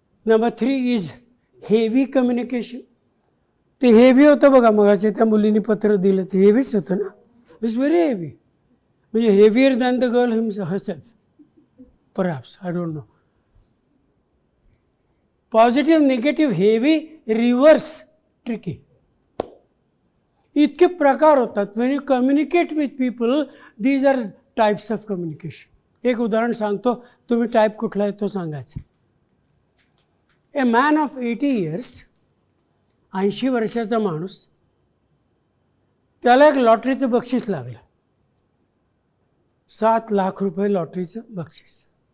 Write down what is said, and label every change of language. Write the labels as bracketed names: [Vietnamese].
[English] Number 3 is heavy communication. [Marathi] ते heavy होतं बघा, मगाचे त्या मुलीने पत्र दिलं ते हेवीच होतं ना. [English] it's very heavy, [Marathi] म्हणजे [English] Heavier than the girl herself perhaps, I don't know. [Marathi] Positive, negative, heavy, reverse, tricky, इतके प्रकार होतात. [English] When you communicate with people, these are types of communication. [Marathi] एक उदाहरण सांगतो, तुम्ही टाईप कुठला आहे तो सांगायचा. [English] a man of 80 years, [Marathi] 80 वर्षाचा माणूस, त्याला एक लॉटरीचं बक्षीस लागलं. 7 लाख रुपये लॉटरीचं बक्षीस.